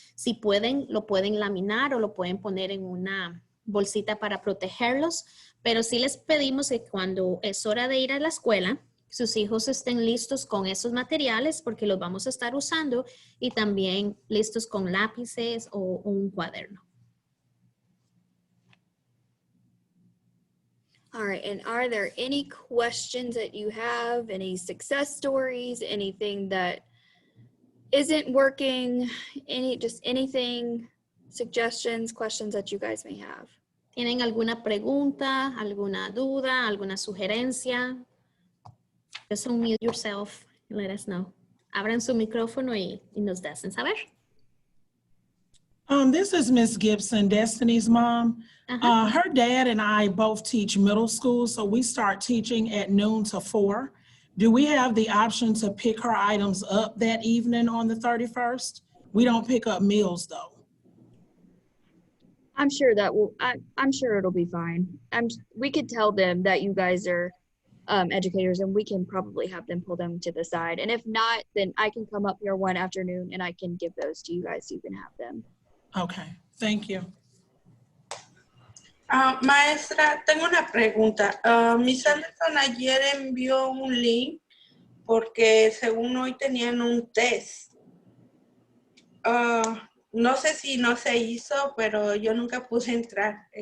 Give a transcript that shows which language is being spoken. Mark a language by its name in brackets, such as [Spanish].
[Spanish] Si pueden, lo pueden laminar o lo pueden poner en una bolsita para protegerlos, pero sí les pedimos que cuando es hora de ir a la escuela, sus hijos estén listos con esos materiales porque los vamos a estar usando y también listos con lápices o un cuaderno. [English] All right, and are there any questions that you have, any success stories, anything that isn't working, anything, suggestions, questions that you guys may have? [Spanish] ¿Tienen alguna pregunta, alguna duda, alguna sugerencia? [English] Just unmute yourself and let us know. [Spanish] Abran su micrófono y nos hacen saber. [English] This is Miss Gibson, Destiny's mom. Her dad and I both teach middle school, so we start teaching at noon to 4. Do we have the option to pick her items up that evening on the 31st? We don't pick up meals though. I'm sure that will, I'm sure it'll be fine. We could tell them that you guys are educators and we can probably have them pull them to the side. And if not, then I can come up here one afternoon and I can give those to you guys so you can have them. Okay, thank you. [Spanish] Maestra, tengo una pregunta. Miss Anderson ayer envió un link porque según hoy tenían un test. No sé si no se hizo, pero yo nunca pude entrar.